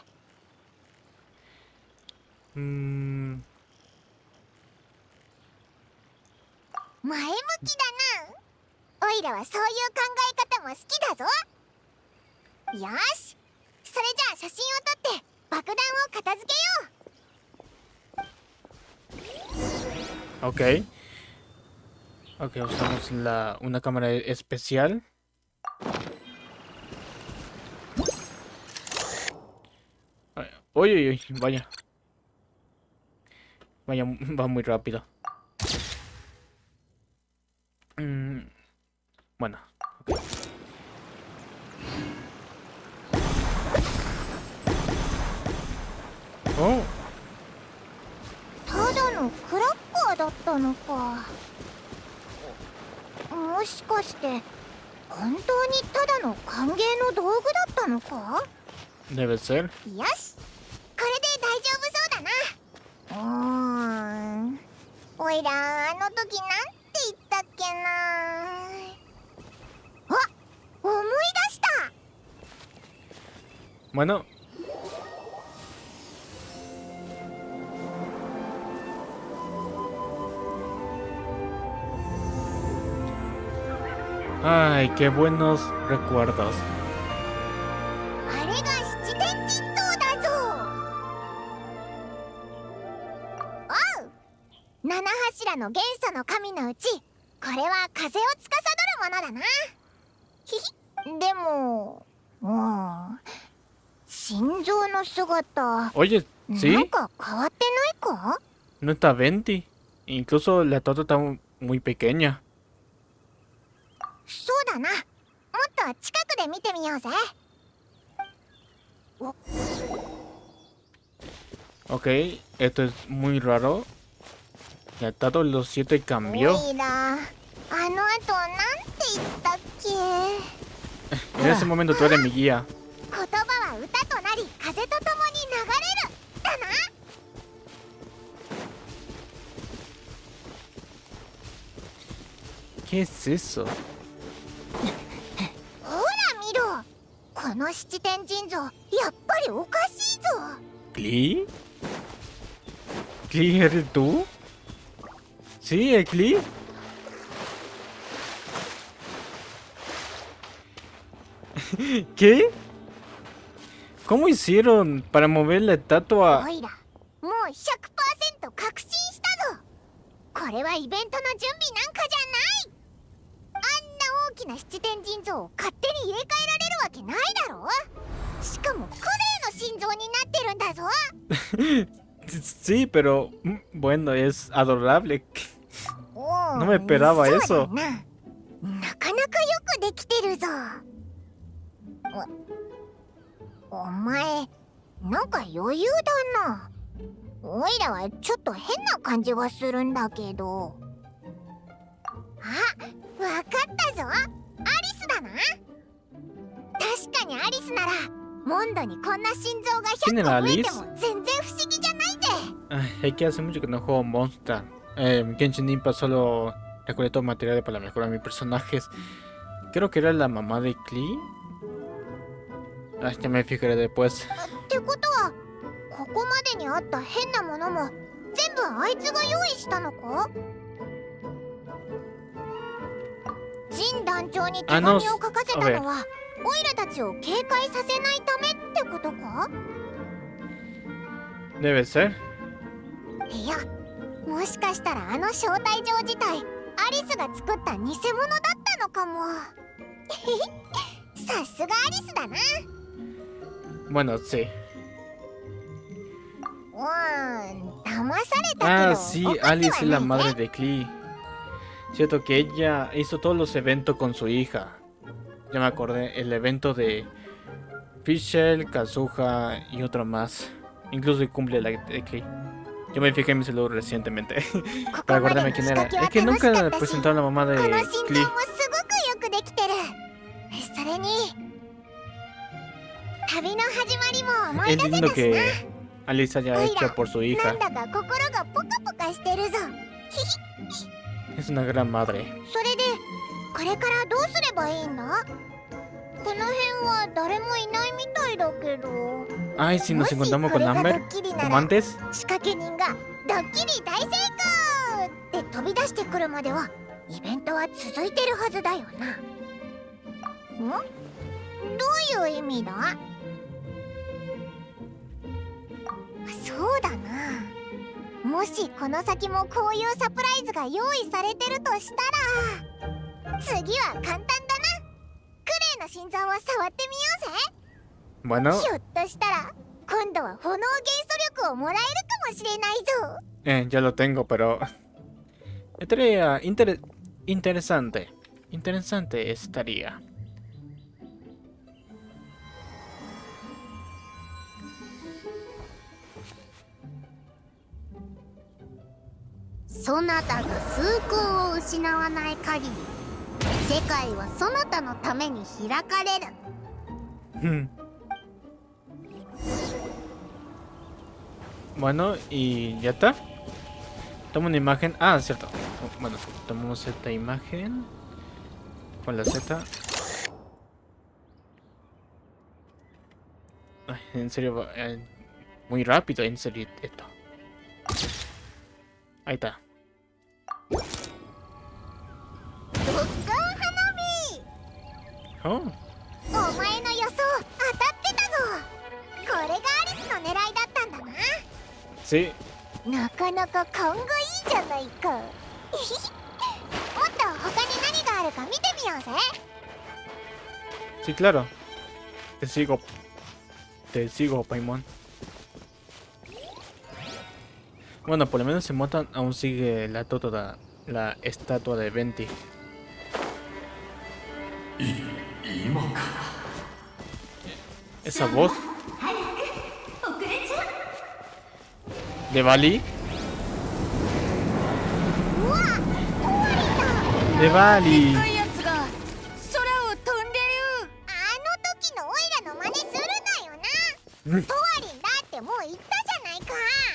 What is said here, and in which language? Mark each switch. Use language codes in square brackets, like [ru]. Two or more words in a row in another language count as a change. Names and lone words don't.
[ja] 前向きだな。オイラはそういう考え方も好きだぞ。よし、それじゃあ写真を撮って爆弾を片付けよう。 [es] ok. Ok, usamos una cámara especial. Uy, uy, uy, vaya. Vaya, va muy rápido. Bueno. Okay. Oh, [ja] ただのクラッカーだったのか。もしかして本当にただの歓迎の道具だったのか？ [es] debe ser. [ja] よし、これで大丈夫そうだな。おいらあの時なんて言ったっけな。あ、思い出した。 [es] Bueno. Ay, qué buenos recuerdos. [ja] あれが七天神像だぞ。おう、七柱の元素の神のうち、これは風を司るものだな。ひひ、でも心臓の姿、 [es] Oye, [ja] なん [es] ¿sí? [ja] か変わってないか？ [es] No está Venti. Incluso la torta está muy pequeña. [ja] そうだな、もっと近くで見てみようぜ。 [es] Ok, esto es muy raro. La Tato los 7 cambió. [ja] おいら、あの後なんて言ったっけ？ [es] En ese momento tú eres mi guía. [ja] 言葉は歌となり風とともに流れるだな。 [es] ¿Qué es eso? [ja] ほら見ろ、この七天神像やっぱりおかしいぞ。 [es] ¿Cli? ¿Cli eres tú? ¿Sí, el Cli? ¿Qué? ¿Cómo hicieron para mover la estatua? [ja] おいら、もう 100% 確信したぞ。これはイベントの準備なんかじゃない。あんな大きな七天神像を勝手に入れ替えられるわけないだろ。しかもクレイの心臓になってるんだぞ。 [es] Sí, pero bueno, es adorable. [ja] おう、 [es] No me esperaba [ja] そう [es] eso. [ja] だな。なかなかよくできてるぞ。お前、なんか余裕だな。おいらはちょっと変な感じがするんだけど。あ、わかったぞ。アリスだな。確かにアリスならモンドにこんな心臓が100個増えても全然不思議じゃないぜ。 [es] Ay, es que hace mucho que no juego Monster. Genshin Impact solo recolecto materiales para mejorar mis personajes. Creo que era la mamá de Klee. Ya me fijaré después. [ja] ってことはここまでにあった変なものも全部あいつが用意したのか？ジン団長に手 [es] Ah, [ja] 紙 [es] no, [ja] を書かせた [es] a ver. [ja] のはオイラたちを警戒させないためってことか？ [es] Debe ser. [ja] いや、もしかしたらあの招待状自体アリスが作った偽物だったのかも。さすがアリスだな。 [es] Bueno, sí. [ja] 騙されたけど [es] Ah, sí, [ja] 怒っては [es] Alice es la [ja] ないぜ。 [es] madre de Klee. Cierto que ella hizo todos los eventos con su hija. Ya me acordé, el evento de Fischl, Kazuha y otro más. Incluso el cumple la de Klee. Yo me fijé en mi celular recientemente [ja] ここ [es] para [ja] まで [es] acordarme [ja] の [es] quién [ja] 仕 [es] era. [ja] 掛けは [es] Es que [ja] 楽しか [es] nunca [ja] ったし、 [es] presentaron a la mamá [ja] こ [es] de [ja] の心 [es] Klee. [ja] 臓もすごくよくできてる。それに旅の始まりも思い [es] Es [ja] 出せ [es] lindo [ja] たしな。 [es] que Alice haya hecho por su [ja] な [es] hija. [ja] んだか心がポカポカしてるぞ。 [es] Es una gran madre. [ja] それでこれからどうすればいいんだ？この辺は誰もいないみたいだけど。 [es] Ay, si nos [ja] もし [es] encontramos [ja] こ [es] con [ja] れがド [es] Amber, [ja] ッキリな [es] como [ja] ら [es] antes. [ja] 仕掛け人がドッキリ大成功って飛び出してくるまではイベントは続いてるはずだよな。どういう意味だ？そうだな。もしこの先もこういうサプライズが用意されてるとしたら、次は簡単だな。クレイの心臓を触ってみようぜ。 [es] Bueno, [ja] ひょっとしたら今度は炎元素力をもらえるかもしれないぞ。 [es] ya lo tengo, pero estaría interesante. Interesante estaría. [ja] そなたが崇高を失わない限り、世界はそなたのために開かれる。 [es] Bueno, y ya está. Toma una imagen. Ah, cierto. Bueno, tomamos esta imagen con la Z. Ay, en serio, muy rápido, en serio esto. Ahí está. [ja] ドッカン花火。 Oh, お前の予想当たってたぞ。これがアリスの狙いだったんだな。 [es] sí. [ja] なかなか勘がいいじゃないか。もっと他に何があるか見てみようぜ。 [es] Sí, claro. Te sigo, Paimon. Bueno, por lo menos en Motan aún sigue la estatua de Venti. Esa voz [ja] 遅れちゃう。 [es] de Bali. [ja] うわ、トワリだ。 [es] De Bali. [ja] やつが空を飛んでる。あの時のオイラの真似するなよな。トワリンだってもう言ったじゃないか。